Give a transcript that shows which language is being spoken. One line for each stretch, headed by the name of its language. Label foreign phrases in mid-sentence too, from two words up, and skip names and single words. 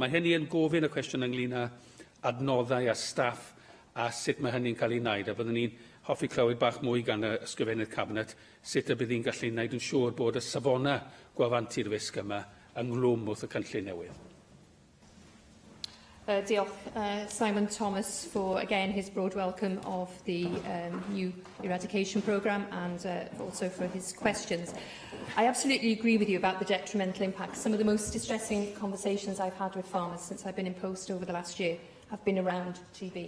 Welsh: Mae hynny yn gofyn y cwestiwn ynglyn â adnoddau a staff a sut mae hynny'n cael ei wneud. A byddwn ni'n hoffi clywed bach mwy gan y ysgrifennydd cabinet sut y bydd hi'n gallu wneud yn siŵr bod y safona gwafanti'r risg yma ynglwm wrth y cynllun newydd. Diolch, Simon Thomas,
English: for again his broad welcome of the new eradication programme and also for his questions. I absolutely agree with you about the detrimental impact. Some of the most distressing conversations I've had with farmers since I've been in post over the last year have been around TB.